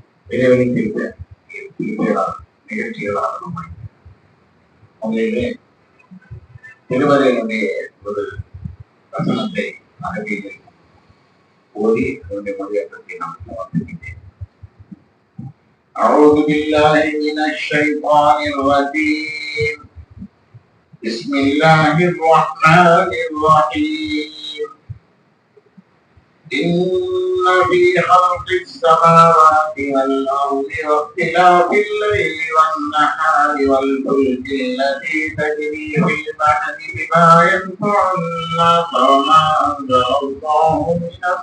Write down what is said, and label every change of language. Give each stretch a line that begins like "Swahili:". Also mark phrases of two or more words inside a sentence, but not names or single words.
Tamil: இறைவனின் நிகழ்ச்சிகளாக உங்களிலே திருவரையினுடைய ஒரு வசனத்தை அரபியில் ஓதி அதனுடைய மொழியாக்கத்தை நான் சமர்ப்பிக்கின்றேன்.
Arabic: أعوذ بالله من الشيطان الرجيم بسم الله الرحمن الرحيم إن في خلق السماوات والأرض واختلاف الليل والنهار والفلك التي تجري في البحر بما ينفع الناس وما أنزل الله من